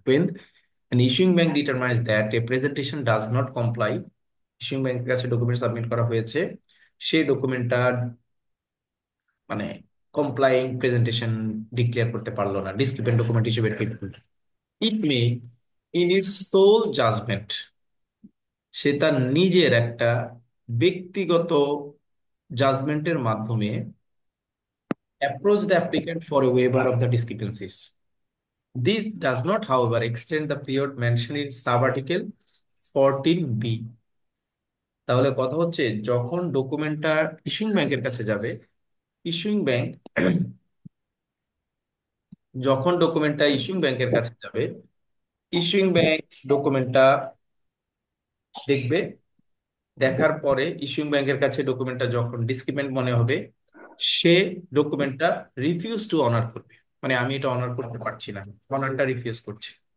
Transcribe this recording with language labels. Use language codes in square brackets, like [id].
[en] when an issuing bank determines that a presentation does not comply, [bn] issuing ব্যাংকের কাছে document submit করা হয়েছে, সেই ডকুমেন্টটা মানে কমপ্লাইং প্রেজেন্টেশন ডিক্লেয়ার করতে পারলো না, ডিসক্রিপেন্ট ডকুমেন্ট হিসেবে ট্রিট করলো। [en] it may in its sole judgment, [bn] সে তার নিজের একটা ব্যক্তিগত জাজমেন্টের মাধ্যমে [en] Approach the applicant for a waiver of the discrepancies. This does not, however, extend the period mentioned in sub-article 14B। [bn] তাহলে কথা হচ্ছে, যখন ডকুমেন্টটা ইস্যুইং ব্যাংকের কাছে যাবে, ইস্যুইং ব্যাংক যখন ডকুমেন্টটা ইস্যুইং ব্যাংকের কাছে যাবে, ইস্যুইং ব্যাংক ডকুমেন্টটা দেখবে, দেখার পরে ইস্যুইং ব্যাংকের কাছে ডকুমেন্টটা যখন ডিসক্রিপেন্ট মনে হবে, সে ডকুমেন্টটা রিফিউজ টু অনার করবে, মানে আমি এটা অনার করতে পারছি না, অনারটা রিফিউজ করছে।